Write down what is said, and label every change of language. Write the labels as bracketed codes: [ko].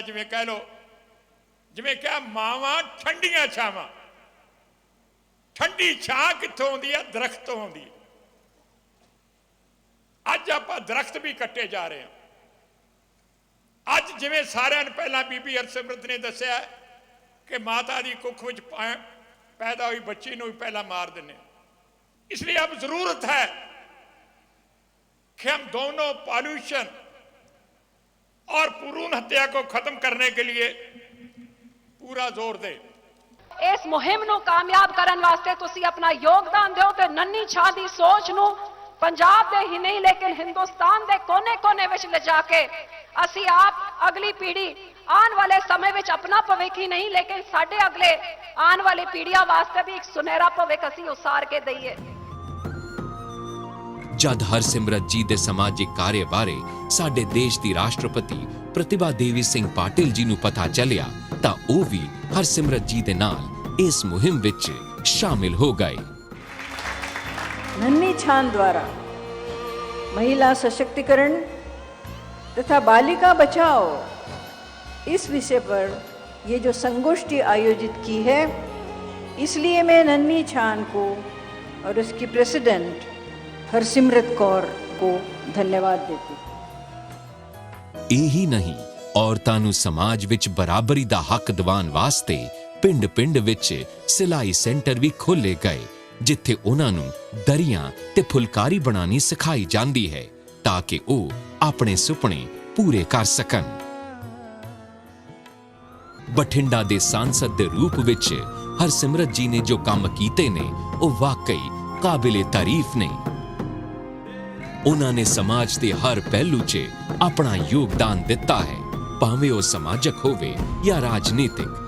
[pa] ਜਿਵੇਂ ਕਹਿ ਲੋ, ਜਿਵੇਂ ਕਿਹਾ ਮਾਵਾਂ ਠੰਡੀਆਂ ਛਾਵਾਂ, ਠੰਡੀ ਛਾਂ ਕਿੱਥੋਂ ਆਉਂਦੀ ਹੈ? ਦਰਖਤ ਤੋਂ ਆਉਂਦੀ ਹੈ। ਅੱਜ ਆਪਾਂ ਦਰਖਤ ਵੀ ਕੱਟੇ ਜਾ ਰਹੇ ਹਾਂ। ਅੱਜ ਜਿਵੇਂ ਸਾਰਿਆਂ ਨੂੰ ਪਹਿਲਾਂ ਬੀਬੀ ਹਰਸਿਮਰਤ ਨੇ ਦੱਸਿਆ ਕਿ ਮਾਤਾ ਦੀ ਕੁੱਖ ਵਿੱਚ [hi] पैदा हुई बच्ची को भी पहला मार देने। इसलिए अब जरूरत है कि हम दोनों पॉल्यूशन और भ्रूण हत्या को खत्म करने के लिए पूरा जोर दें। इस मुहिम [pa] ਨੂੰ ਕਾਮਯਾਬ ਕਰਨ ਵਾਸਤੇ ਤੁਸੀਂ ਆਪਣਾ ਯੋਗਦਾਨ ਦਿਓ ਤੇ ਨੰਨੀ ਛਾਂ ਦੀ ਸੋਚ ਨੂੰ ਪੰਜਾਬ ਦੇ ਹੀ ਨਹੀਂ ਲੇਕਿਨ ਹਿੰਦੁਸਤਾਨ ਦੇ ਕੋਨੇ-ਕੋਨੇ ਵਿੱਚ ਲਿਜਾ ਕੇ ਅਸੀਂ ਆਪ ਅਗਲੀ ਪੀੜ੍ਹੀ ਆਉਣ ਵਾਲੇ ਸਮੇਂ ਵਿੱਚ ਆਪਣਾ ਭਵਿੱਖ ਹੀ ਨਹੀਂ ਲੇਕਿਨ ਸਾਡੇ ਅਗਲੇ ਆਉਣ ਵਾਲੀ ਪੀੜ੍ਹੀਆਂ ਵਾਸਤੇ ਵੀ ਇੱਕ ਸੁਨਹਿਰਾ ਭਵਿੱਖ ਅਸੀਂ ਉਸਾਰ ਕੇ ਦਈਏ। ਜਦ ਹਰਸਿਮਰਤ ਜੀ ਦੇ ਸਮਾਜਿਕ ਕਾਰਜ ਬਾਰੇ ਸਾਡੇ ਦੇਸ਼ ਦੀ ਰਾਸ਼ਟਰਪਤੀ ਪ੍ਰਤਿਭਾ ਦੇਵੀ ਸਿੰਘ ਪਾਟਿਲ ਜੀ ਨੂੰ ਪਤਾ ਚੱਲਿਆ ਤਾਂ ਉਹ ਵੀ ਹਰਸਿਮਰਤ ਜੀ ਦੇ ਨਾਲ ਇਸ ਮੁਹਿੰਮ ਵਿੱਚ ਸ਼ਾਮਿਲ ਹੋ ਗਏ। [hi] नन्ही छान द्वारा महिला सशक्तिकरण तथा बालिका बचाओ इस विषय पर ये जो संगोष्ठी आयोजित की है, इसलिए मैं नन्ही छान को और उसकी प्रेसिडेंट हरसिमरत कौर को धन्यवाद देती हूँ। [pa] यही नहीं, औरतां नूं समाज विच बराबरी दा हक दिवाउण वास्ते पिंड-पिंड विच सिलाई सेंटर भी खोले गए, जिथे उन्हां नूं दरियां ते फुलकारी बनानी सिखाई जांदी है ताकि ਉਹ ਆਪਣੇ ਸੁਪਨੇ ਪੂਰੇ ਕਰ ਸਕਣ। ਬਠਿੰਡਾ ਦੇ ਸਾਂਸਦ ਦੇ ਰੂਪ ਵਿੱਚ ਹਰਸਿਮਰਤ ਜੀ ਨੇ ਜੋ ਕੰਮ ਕੀਤੇ ਨੇ ਉਹ ਵਾਕਈ ਕਾਬਿਲੇ ਤਾਰੀਫ ਨੇ। ਉਹਨਾਂ ਨੇ ਸਮਾਜ ਦੇ ਹਰ ਪਹਿਲੂ 'ਚ ਆਪਣਾ ਯੋਗਦਾਨ ਦਿੱਤਾ ਹੈ, ਭਾਵੇਂ ਉਹ ਸਮਾਜਿਕ ਹੋਵੇ ਜਾਂ ਰਾਜਨੀਤਿਕ।